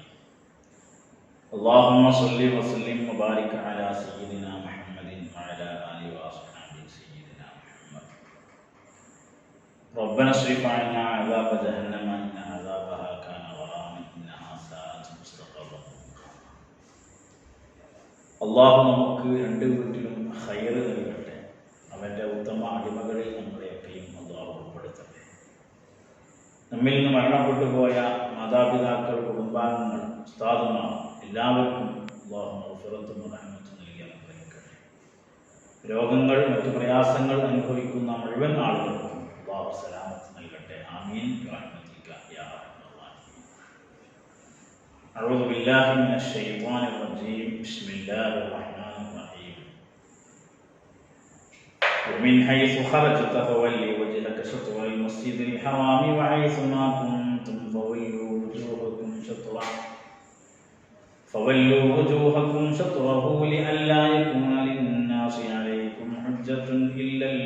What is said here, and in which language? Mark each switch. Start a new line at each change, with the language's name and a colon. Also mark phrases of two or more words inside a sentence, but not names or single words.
Arabic: اللهم صل وسلم وبارك على سيدنا محمد وعلى آله وأصحابه سيدنا محمد. ربنا اصرف عنا عذاب جهنم إن عذابها كان غراما إنها ساءت مستقرا.
Malayalam: അള്ളാഹു നമുക്ക് രണ്ട് വീട്ടിലും ഖൈർ നൽകട്ടെ. അവൻ്റെ ഉത്തമ അടിമകളിൽ നമ്മളെയൊക്കെയും അള്ളാഹു ഉൾപ്പെടുത്തട്ടെ. നമ്മിൽ നിന്ന് മരണപ്പെട്ടു പോയ മാതാപിതാക്കൾ, കുടുംബാംഗങ്ങൾ, ഉസ്താദുമാർ എല്ലാവർക്കും അള്ളാഹു മഗ്ഫിറത്തും റഹ്മത്തും നൽകി അനുഗ്രഹിക്കട്ടെ. രോഗങ്ങൾ, മറ്റു പ്രയാസങ്ങൾ അനുഭവിക്കുന്ന മുഴുവൻ ആളുകൾക്കും അള്ളാഹു സലാമത്ത് നൽകട്ടെ.
Arabic: آمين برحمتك يا أرحم الرحيم. أعوذ بالله من الشيطان الرجيم. بسم الله الرحمن الرحيم. ومن حيث خرجت فول وجهك شطر المسجد الحرام وحيث ما كنتم فولوا وجوهكم شطره لئلا يكون للناس عليكم حجة إلا